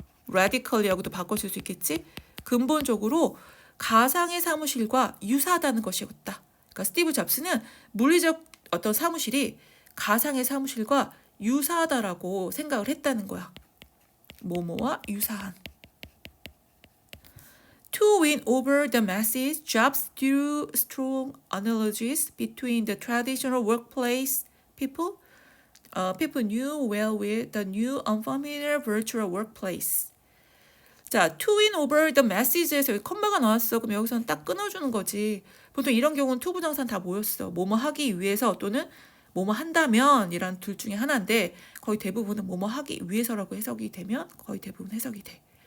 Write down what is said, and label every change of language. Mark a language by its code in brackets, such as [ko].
[ko] radically하고도 바꿔 쓸 수 있겠지? 근본적으로 가상의 사무실과 유사하다는 것이었다. 그러니까 스티브 잡스는 물리적 어떤 사무실이 가상의 사무실과 유사하다라고 생각을 했다는 거야. 뭐뭐와 유사한. [en] To win over the masses, Jobs drew strong analogies between the traditional workplace people knew well with the new unfamiliar virtual workplace. [ko] 자, [en] to win over the masses [ko] 에서 여기 컴마가 나왔어. 그럼 여기서는 딱 끊어주는 거지. 보통 이런 경우는 to 부정사는 다 모였어. 뭐뭐 하기 위해서 또는 뭐뭐 한다면 이란 둘 중에 하나인데 거의 대부분은 뭐뭐 하기 위해서라고 해석이 되면 거의 대부분 해석이 돼.